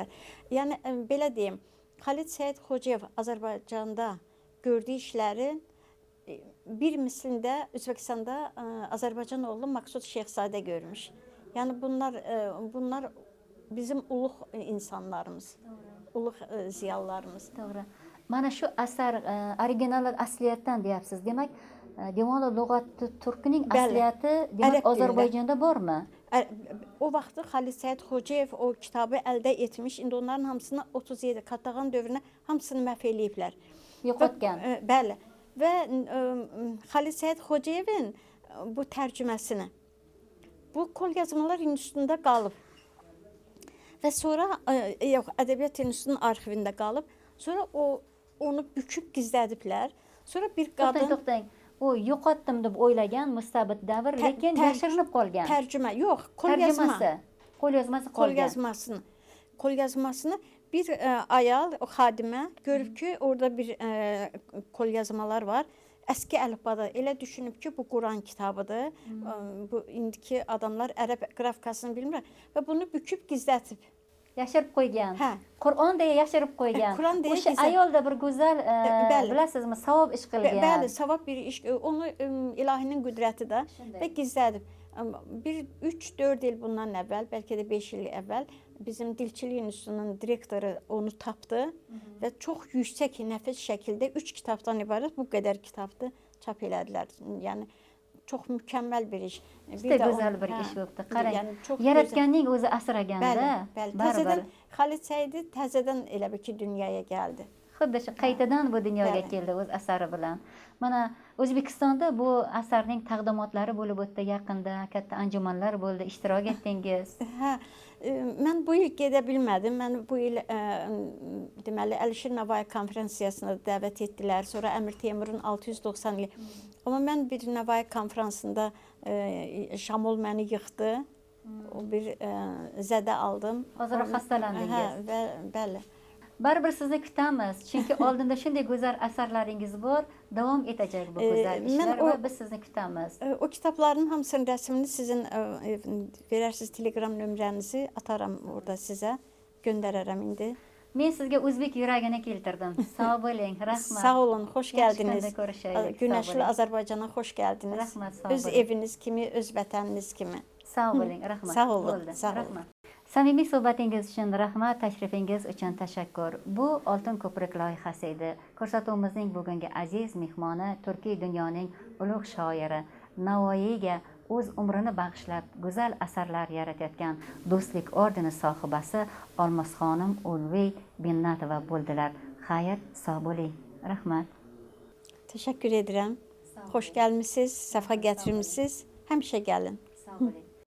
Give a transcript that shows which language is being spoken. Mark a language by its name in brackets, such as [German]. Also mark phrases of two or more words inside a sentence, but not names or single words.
[Azerbaijani] Yəni belə deyim, Xalid Səid Xocayev Azərbaycanda gördüyü işlərin bir mislində Özbəkistanda Azərbaycan oğlu Maqsud Şeyxzadə görmüş. Yəni bunlar bizim uluq insanlarımız, uluq ziyalılarımız. Doğru. [Uzbek] Mana shu asar original asliyatdan deyapsiz. Demak, Divan-ı Lüğət Türk'ning asliyati demak Azərbaycanda bormi? [Azerbaijani] O vaxtı Xalid Səid Xocayev o kitabı əldə etmiş. İndi onların hamısını 37 qadağan dövrünə hamısını məhv eləyiblər. [Uzbek] Yoxotgan. [Azerbaijani] Bəli. Və Xalid Səid Xocayevin bu tərcüməsini bu qolyazmalar institutunda qalıb. və sonra yox, Ədəbiyyat İnstitutunun arxivində qalıb. Sonra onu büküb gizlədiblər. Sonra bir qadın [Uzbek] To'xtang. U yo'qotdim deb o'ylagan mustabid davr, lekin yashirinib qolgan. [Azerbaijani] Tərcümə, yox, qolyazma. [Uzbek] Qo'lyozmasi [Azerbaijani] Qolyazmasını bir ayal, o xadimə görüb ki, orada bir qolyazmalar var. Əski əlifbada elə düşünüb ki, bu Quran kitabıdır. Bu indiki adamlar ərəb qrafikasını bilmirlər və bunu büküb gizlətib. [Uzbek] yashirib qo'ygan. [Azerbaijani] Hə. [Uzbek] Qur'on deya yashirib qo'ygan. Qur'on deya O'sha gizlab- ayolda bir go'zal, [Azerbaijani] bəli. [Uzbek] bilasizmi, savob ish qilgan. [Azerbaijani] Bəli, savab bir iş. Onu ilahinin qüdrəti də [Uzbek] Şunday. [Azerbaijani] və gizlədib. Bir 3-4 il bundan əvvəl, bəlkə də 5 il əvvəl bizim Dilçilik İnstitutunun direktoru onu tapdı və çox yüksək nəfis şəkildə 3 kitabdan ibarət bu qədər kitabdı çap elədilər. Yəni çox mükəmməl bir iş. [Uzbek] Juda go'zal bir ish bo'libdi. Qarang, [Azerbaijani] Yəni çox [Uzbek] yaratganning o'zi [Azerbaijani] Bəli, [Uzbek] asraganda [Azerbaijani] bəli. [Uzbek] baribir [Azerbaijani] Təzədən Xalid Səidi təzədən elə bir ki dünyaya gəldi. [Uzbek] xuddi shu qaytadan bu dunyoga [Azerbaijani] Bəli. [Uzbek] keldi o'z asari bilan. Mana O'zbekistonda bu asarning taqdimotlari bo'lib o'tdi yaqinda, katta anjumanlar bo'ldi, ishtirok etdingiz. [Azerbaijani] Hə, mən bu il gedə bilmədim. Mən bu il deməli Əlişir Navai konferansiyasına dəvət etdilər. Sonra Əmir Teymurun 690 ili. Amma mən bir Navai konferansında Şamol məni yıxdı. O bir zədə aldım. [Uzbek] Hozir xastalandingiz. [Azerbaijani] Hə, və bəli. [Uzbek] Baribir sizni kutamiz, chunki oldinda shunday go'zal asarlaringiz bor, davom etacak bu go'zal men ishlar o- va biz sizni kutamiz. [Azerbaijani] O kitabların hamısının rəsmini sizin verərsiniz Telegram nömrənizi ataram orada sizə. Göndərərəm indi. [Uzbek] Men sizga o'zbek yuragini keltirdim. Sog' bo'ling, rahmat. [Azerbaijani] Sağ olun, xoş [Uzbek] Yaxşı [Azerbaijani] gəldiniz. [Uzbek] kunda görüşəyik. [Azerbaijani] Günəşli Sağ olun. Azərbaycana xoş gəldiniz. [Uzbek] Rahmat, sağ [Azerbaijani] Öz olun. eviniz kimi, öz vətəniniz kimi. [Uzbek] Sog' bo'ling, rahmat. [Azerbaijani] Sağ olun, [Uzbek] Bo'ldi, [Azerbaijani] sağ olun. [Uzbek] rahmat. Samimiy suhbatingiz uchun rahmat, tashrifingiz uchun tashakkur. Bu Oltin ko'prik loyihasi edi. Ko'rsatuvimizning bugungi aziz mehmoni Turkiy dunyoning ulug' shoiri, Navoiyga o'z umrini bag'ishlab go'zal asarlar yaratayotgan Do'stlik ordeni sohibasi Olmosxonim Ulviy Binnatova bo'ldilar. Xayr, sog' bo'ling. Rahmat. [Azerbaijani] Təşəkkür edirəm. Xoş gəlmisiniz, səfa gətirmisiniz. Həmişə gəlin. [Uzbek] Sog' bo'ling.